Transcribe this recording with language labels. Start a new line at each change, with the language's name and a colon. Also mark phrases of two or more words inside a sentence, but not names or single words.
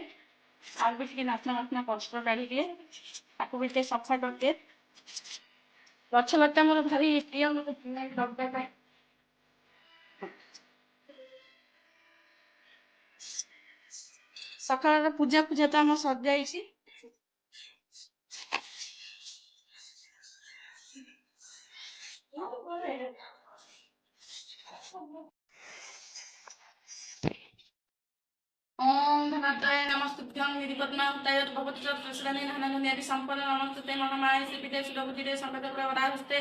Odia: ଆଉ ବି ଟିକେ ନାଚନା କଷ୍ଟ କାଢି ଦିଏ, ତାକୁ ବି ଟିକେ ସଫା କରିଦିଏ। ଗଛ ଲତା ମୋର ଭାରି ପ୍ରିୟ, ମତେ ଲଗେଇବା ପାଇଁ। ସକାଳର ପୂଜା ତ ଆମର ସରିଯାଇଛି।
Sanskrit: ओम धनात्ताय नमस्तुभ्यं गिरिपद्मावताय भगवत्प्रसन्ने धनगुण्यादि संपन्न नमस्ते महामाये श्रीपीठे सुरभुजिरे संकटप्रवराहस्ते